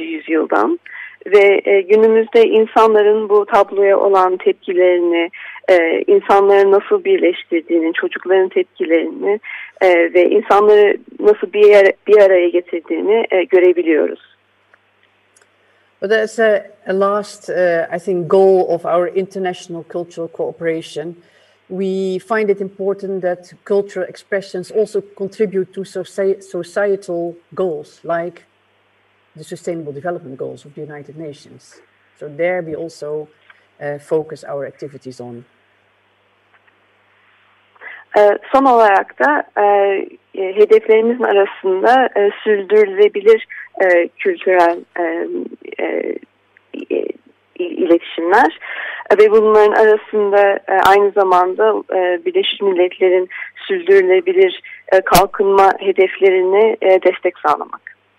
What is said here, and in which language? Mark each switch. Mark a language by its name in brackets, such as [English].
[Turkish] yüzyıldan ve günümüzde insanların bu tabloya olan tepkilerini, insanları nasıl birleştirdiğini, çocukların tepkilerini ve insanları nasıl bir araya getirdiğini görebiliyoruz. [English] But that's a last, I think, goal of our international cultural cooperation. We find it important that cultural expressions also contribute to societal goals, like the Sustainable Development Goals of the United Nations. So there we also focus our activities on. [Turkish] Son olarak da hedeflerimizin arasında sürdürülebilir kültürel iletişimler ve bunların arasında aynı zamanda Birleşmiş Milletler'in sürdürülebilir kalkınma hedeflerine destek sağlamak.